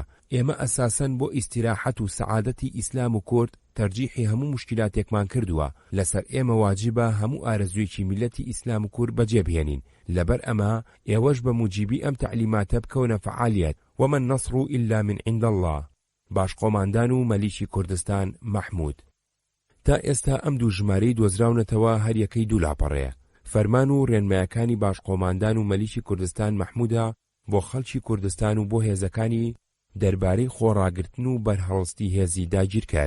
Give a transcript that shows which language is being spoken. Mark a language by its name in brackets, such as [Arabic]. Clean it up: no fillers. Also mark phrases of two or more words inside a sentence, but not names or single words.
[Central Kurdish] ئێمە ئەساسەن بۆ ئیستیراحەت و سەعادەتی ئیسلام و کورد تەرجیحی هەموو مشکلاتێکمان کردووە. لەسەر ئێمە واجبە هەموو ئارەزوویەکی میلەتی ئیسلام و کورد بەجێبهێنین. لەبەر ئەمە ئێوەش بە موجیبی ئەم تەعلیماتە بکەونە فەعالیەت. [Arabic] ومە النەصڕ ئیلا من عند الله. [Central Kurdish] باشقۆماندان و مەلیکی کوردستان محمود. تا ئێستا ئەم دوو ژمارەی دۆزراونەتەوە هەر یەکەی دوو لاپەڕەیە. فەرمان و ڕێنمایەکانی باشقۆماندان و مەلیکی کوردستان محمودە بۆ خەڵکی کوردستان و بۆ هێزەکانی دەربارەی خۆڕاگرتن و بەرهەڵستی هێزی داگیرکار.